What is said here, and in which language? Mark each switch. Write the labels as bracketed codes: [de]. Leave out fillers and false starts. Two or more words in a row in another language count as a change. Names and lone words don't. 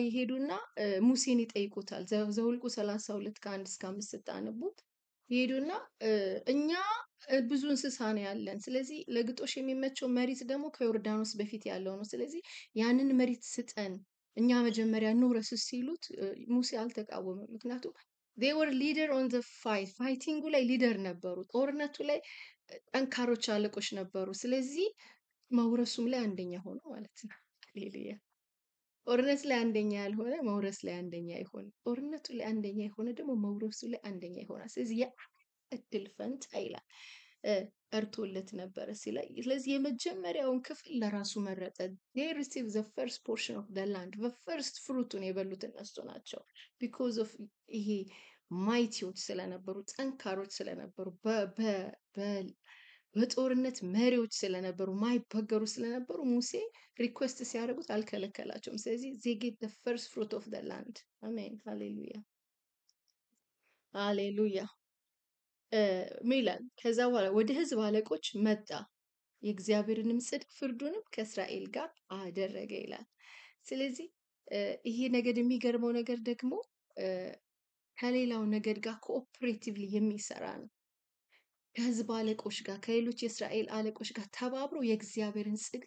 [am] ይሄዱና ሙሴን ይጠይቁታል። ዘኍልቍ 32 ከ1 እስከ 5 ስታነቡት ይሄዱና እኛ ብዙ እንስሳ ነው ያለን፣ ስለዚህ ለግጦሽ የሚመቸው መሬት ደግሞ ከዮርዳኖስ በፊት ያለው ነው፣ ስለዚህ ያንን መሬት ስጠን፣ እኛ መጀመሪያ እንውረስ ሲሉት ሙሴ አልተቃወመም። ምክንያቱም [en] they were leader on the [am] ፋይቲንጉ ላይ ሊደር ነበሩ፣ ጦርነቱ ላይ ጠንካሮች አለቆች ነበሩ። ስለዚህ መውረሱም ላይ አንደኛ ሆኖ ማለት ነው። ሃሌሉያ። ጦርነት ላይ አንደኛ ያልሆነ መውረስ ላይ አንደኛ አይሆንም። ጦርነቱ ላይ አንደኛ የሆነ ደግሞ መውረሱ ላይ አንደኛ ይሆናል። ስለዚህ እድል ፈንታ ይላል ቀርቶለት ነበረ ሲላ። ስለዚህ የመጀመሪያውን ክፍል ለራሱ መረጠ። [en] they received the first portion of the land [am] በፈርስት ፍሩቱን የበሉት እነሱ ናቸው። [en] because of [am] ይሄ ማይቲዎች ስለነበሩ፣ ጠንካሮች ስለነበሩ፣ በጦርነት መሪዎች ስለነበሩ፣ ማይበገሩ ስለነበሩ ሙሴ ሪኩዌስት ሲያደርጉት አልከለከላቸውም። ስለዚህ [en] they get the first fruit of the land [am] አሜን። ሃሌሉያ ሃሌሉያ። ሚላን ከዛ በኋላ ወደ ህዝብ አለቆች መጣ፣ የእግዚአብሔርንም ጽድቅ ፍርዱንም ከእስራኤል ጋር አደረገ ይላል። ስለዚህ ይሄ ነገድ የሚገርመው ነገር ደግሞ ከሌላው ነገድ ጋር ኮኦፕሬቲቭሊ የሚሰራ ነው። ከህዝብ አለቆች ጋር ከሌሎች የእስራኤል አለቆች ጋር ተባብሮ የእግዚአብሔርን ጽድቅ